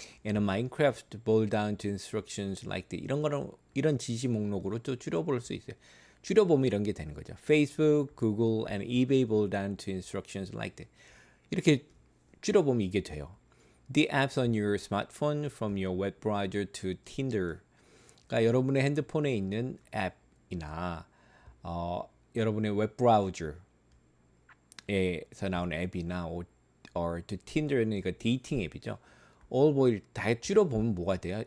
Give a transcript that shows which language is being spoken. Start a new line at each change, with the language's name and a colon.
English: and Minecraft boil down to instructions like this
Korean: 이런 거는 이런 지시 목록으로 또 줄여볼 수 있어요. 줄여보면 이런 게 되는 거죠.
English: Facebook, Google, and eBay boil down to instructions like that.
Korean: 이렇게 줄여보면 이게 돼요.
English: The apps on your smartphone from your web browser to Tinder.
Korean: 그러니까 여러분의 핸드폰에 있는 앱이나 여러분의 웹 브라우저에서 나온 앱이나
English: or to Tinder
Korean: 는 이거 데이팅 앱이죠.
English: all boil
Korean: 다 줄여보면 뭐가 돼요?